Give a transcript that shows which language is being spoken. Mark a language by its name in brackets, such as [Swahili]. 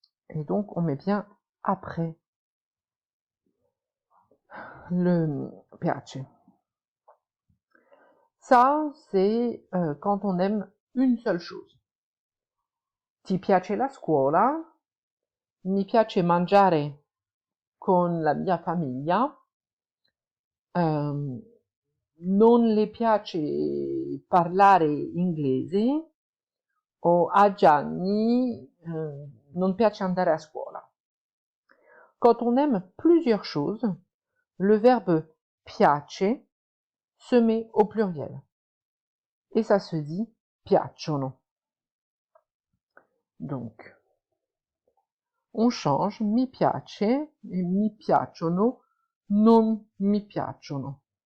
[French] Et donc, on met bien après le piace. Ça, c'est quand on aime une seule chose. [Italian] Ti piace la scuola? Mi piace mangiare con la mia famiglia. Non le piace parlare inglese o a Gianni non piace andare a scuola. [French] Quand on aime plusieurs choses, le verbe piace se met au pluriel et ça se dit piacciono. Donc, on change [Italian] mi piace et mi piacciono, non mi piacciono.